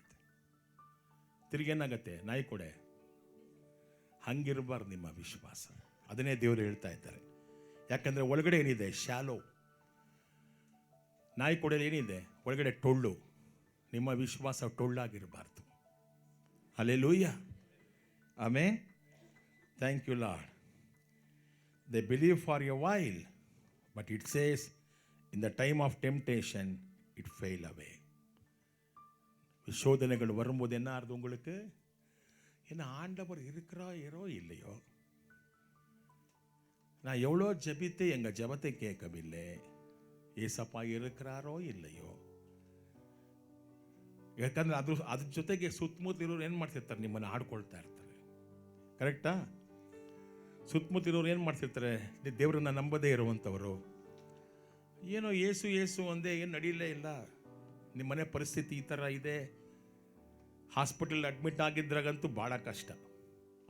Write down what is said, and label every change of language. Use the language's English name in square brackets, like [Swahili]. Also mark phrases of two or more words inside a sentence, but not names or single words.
[Kannada] ತಿರುಗೇನಾಗತ್ತೆ? ನಾಯಿ ಕೊಡೆ. ಹಂಗಿರಬಾರ್ದು ನಿಮ್ಮ ವಿಶ್ವಾಸ. ಅದನ್ನೇ ದೇವರು ಹೇಳ್ತಾ ಇದ್ದಾರೆ. ಯಾಕಂದರೆ ಒಳಗಡೆ ಏನಿದೆ? ಶಾಲೋ. ನಾಯಿ ಕೊಡೆಯಲ್ಲಿ ಏನಿದೆ? ಒಳಗಡೆ ಟೊಳ್ಳು. ನಿಮ್ಮ ವಿಶ್ವಾಸ ಟೊಳ್ಳಾಗಿರಬಾರ್ದು. ಹಲ್ಲೆಲೂಯ, ಆಮೆನ್. [English] thank you lord. They believe for a while, but it says in the time of temptation it fail away. [Tamil] சோதனைகள் வரும்போது என்ன ஆறுது உங்களுக்கு? என்ன ஆண்டவர் இருக்கிறோ இல்லையோ, நான் எவ்வளோ ஜெபித்து எங்கள் ஜெபத்தை கேட்கவில்லை, ஏசப்பா இருக்கிறாரோ இல்லைಯೋ. [Kannada] ಯಾಕಂದ್ರೆ ಅದ್ರ ಜೊತೆಗೆ ಸುತ್ತಮುತ್ತ ಇರೋರು ಏನು ಮಾಡ್ತಿರ್ತಾರೆ? ನಿಮ್ಮನ್ನು ಆಡ್ಕೊಳ್ತಾ ಇರ್ತಾರೆ. ಕರೆಕ್ಟಾ? ಸುತ್ತಮುತ್ತ ಇರೋರು ಏನು ಮಾಡ್ತಿರ್ತಾರೆ? ದೇವರನ್ನ ನಂಬದೇ ಇರುವಂಥವರು. ಏನೋ ಏಸು ಒಂದೇ, ಏನು ನಡೀಲೇ ಇಲ್ಲ, ನಿಮ್ಮ ಮನೆ ಪರಿಸ್ಥಿತಿ ಈ ಥರ ಇದೆ, [English] hospital admit [Kannada] ಆಗಿದ್ರಾಗಂತೂ ಭಾಳ ಕಷ್ಟ.